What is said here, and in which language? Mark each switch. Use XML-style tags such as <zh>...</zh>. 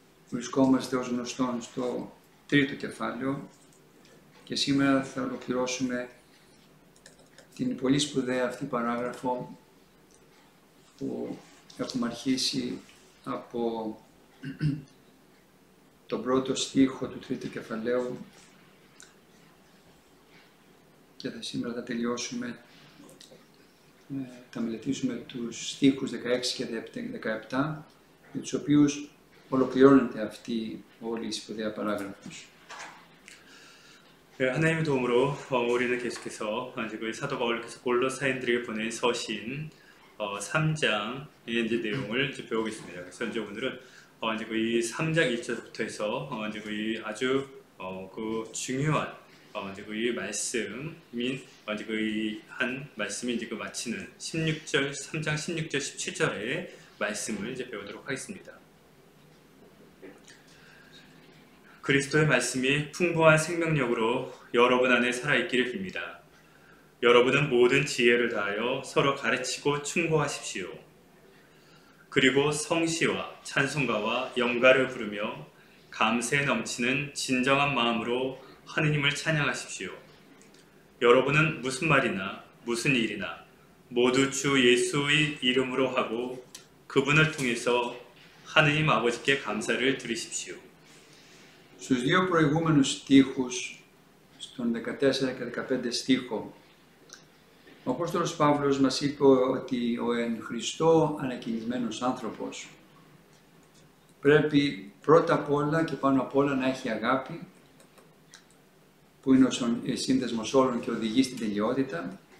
<el>Βρισκόμαστε ως γνωστόν στο τρίτο κεφάλαιο και σήμερα θα ολοκληρώσουμε την πολύ σπουδαία αυτή παράγραφο που έχουμε αρχίσει από τον πρώτο στίχο του τρίτου κεφαλαίου και σήμερα θα τελειώσουμε, θα μελετήσουμε τους στίχους 16 και 17 με τους οποίους ολοκληρώνεται αυτή όλη η σπουδαία παράγραφος.</el> <ko>하나님의 도움으로 우리는 계속해서 지금 사도 바울께서 골로사인들에게 보낸 서신 3장의 이제 내용을 이제 배우고 있습니다. 그래서 이제 오늘은 이제 이 3장 1절부터 해서 이제 이 아주 그 중요한 이제 이 말씀인 이제 그 한 말씀이 이제 그 마치는 16절 3장 16절 17절의 말씀을 이제 배우도록 하겠습니다. 그리스도의 말씀이 풍부한 생명력으로 여러분 안에 살아있기를 빕니다. 여러분은 모든 지혜를 다하여 서로 가르치고 충고하십시오. 그리고 성시와 찬송가와 영가를 부르며 감사에 넘치는 진정한 마음으로 하느님을 찬양하십시오. 여러분은 무슨 말이나 무슨 일이나 모두 주 예수의 이름으로 하고 그분을 통해서 하느님 아버지께 감사를 드리십시오.</ko> <el>Στους δύο προηγούμενους στίχους, στον 14 και 15 στίχο, ο Απόστολος Παύλος μας είπε ότι ο εν Χριστώ ανακοινισμένος άνθρωπος πρέπει πρώτα απ' όλα και πάνω απ' όλα να έχει αγάπη, που είναι ο σύνδεσμος όλων και οδηγεί στην τελειότητα.</el>